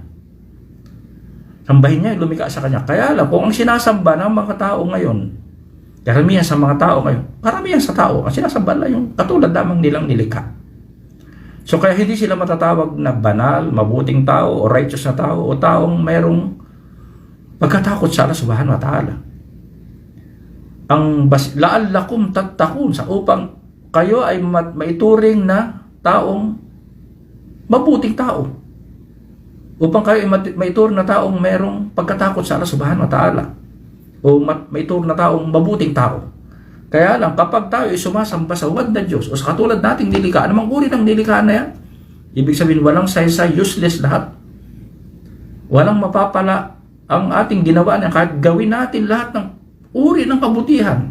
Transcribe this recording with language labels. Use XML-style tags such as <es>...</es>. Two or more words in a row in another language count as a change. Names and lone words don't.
<tl>Sambahin niya yung lumikha sa kanya. Kaya lang, kung ang sinasamba ng mga tao ngayon, karamihan sa mga tao ngayon, karamihan sa tao, ang sinasamba lang yung katulad lamang nilang nilikha. So kaya hindi sila matatawag na banal, mabuting tao, o righteous na tao, o taong mayroong pagkatakot sa Allah</tl> <ar>سبحانه وتعالى. Ang لعلكم تتقون,</ar> <tl>sa upang kayo ay maituring na taong mabuting tao. Upang kayo ay maituring na taong mayroong pagkatakot sa Allah</tl> <ar>سبحانه وتعالى.</ar> <tl>O maituring na taong mabuting tao. Kaya lang, kapag tayo ay sumasamba sa huwad na Diyos, o sa katulad nating nilikha, anumang uri ng nilikha na yan, ibig sabihin, walang saysay, useless lahat. Walang mapapala ang ating ginawa na kahit gawin natin lahat ng uri ng kabutihan.</tl>